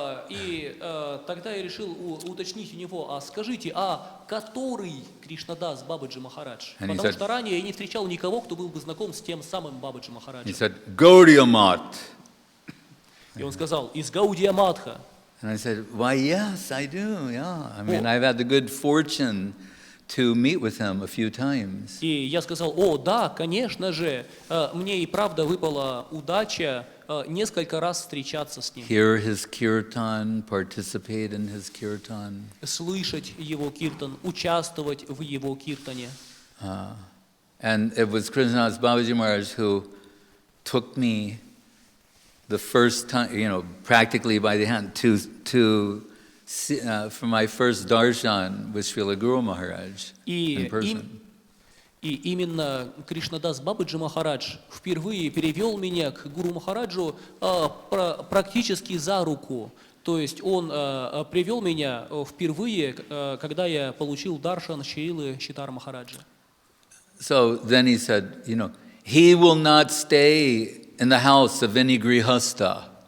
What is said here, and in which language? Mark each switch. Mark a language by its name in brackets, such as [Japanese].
[Russian] И тогда я решил уточнить у него, а скажите, а который Кришнадас Бабаджи Махарадж? Потому что ранее я не встречал никого, кто был бы знаком с тем самым Бабаджи Махараджем. [English] He said, Gaudiya Math. [Russian] И он сказал, из Гаудия Матха. [English] And I said, why, yes, I do, yeah. I mean, I've had the good fortune to meet with him a few times. [Russian] И я сказал, о, да, конечно же, мне и правда выпала удача несколько раз встречаться с ним. [English] Hear his kirtan, participate in his kirtan. [Russian] Слышать его киртан, участвовать в его киртане. [English] And it was Krishnadas Babaji Maharaj who took me the first time, practically by the hand to for my first darshan with Srila Guru Maharaj in [Russian] И, [English] person. [Russian] и именно Кришнадас Бабаджи Махарадж впервые перевел меня к Гуру Махараджу практически за руку. То есть он привел меня впервые, когда я получил даршан Шрилы Шитара Махараджа. [English] So then he said, he will not stay in the house of any grihasta.